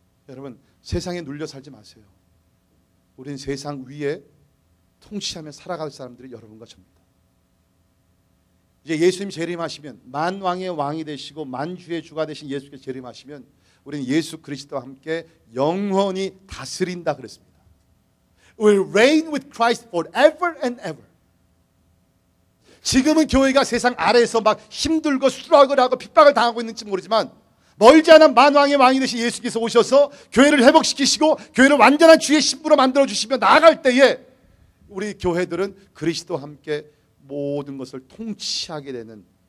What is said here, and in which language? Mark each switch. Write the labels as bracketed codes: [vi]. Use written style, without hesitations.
[ko] 여러분, 세상에 눌려 살지 마세요. 우리는 세상 위에 통치하며 살아갈 사람들이 여러분과 저입니다. 이제 예수님 재림하시면, 만왕의 왕이 되시고 만주의 주가 되신 예수께서 재림하시면 우리는 예수 그리스도와 함께 영원히 다스린다 그랬습니다. [en] We'll reign with Christ forever and ever. [ko] 지금은 교회가 세상 아래에서 막 힘들고 수락을 하고 핍박을 당하고 있는지 모르지만 멀지 않아 만왕의 왕이 되신 예수께서 오셔서 교회를 회복시키시고 교회를 완전한 주의 신부로 만들어주시며 나아갈 때에 우리 교회들은 그리스도와 함께 모든 것을 통치하게 되는